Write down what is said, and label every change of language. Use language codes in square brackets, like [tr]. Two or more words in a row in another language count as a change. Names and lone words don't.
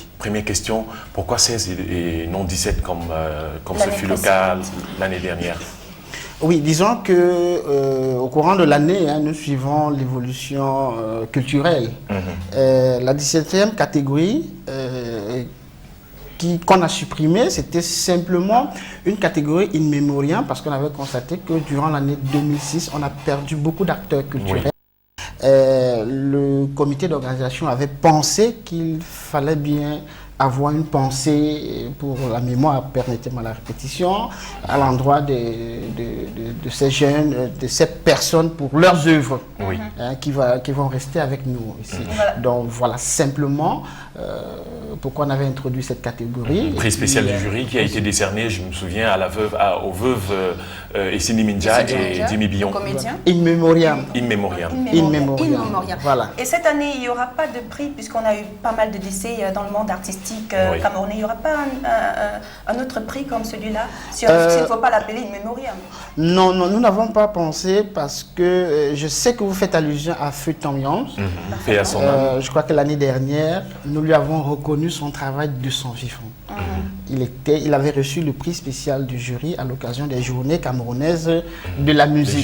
[fr] Première question, pourquoi 16 et non 17 comme ce fut le cas l'année dernière? Oui, disons que au courant de l'année, nous suivons l'évolution culturelle. La 17e catégorie qu'on a supprimée, c'était simplement une catégorie [la] in memoriam [fr] parce qu'on avait constaté que durant l'année 2006, on a perdu beaucoup d'acteurs culturels. Oui. Le comité d'organisation avait pensé qu'il fallait bien avoir une pensée pour la mémoire, permettez-moi la répétition, à l'endroit de ces jeunes, de ces personnes pour leurs œuvres, oui. Qui vont rester avec nous ici. Voilà. Donc voilà simplement pourquoi on avait introduit cette catégorie. Prix spécial du jury qui a été décerné, je me souviens, aux veuves Essini Minja et Jimmy Billon. Comédien. [la] In memoriam. In memoriam. In memoriam. [fr] Voilà. Et cette année, il n'y aura pas de prix puisqu'on a eu pas mal de décès dans le monde artistique camerounais. Il n'y aura pas un autre prix comme celui-là, s'il ne faut pas l'appeler [la] in memoriam. [fr] Non, nous n'avons pas pensé parce que je sais que vous faites allusion à Feu Tomyans. Et à son âme. Je crois que l'année dernière, nous lui avons reconnu son travail de son vivant. Il avait reçu le prix spécial du jury à l'occasion des journées camerounaises de la musique.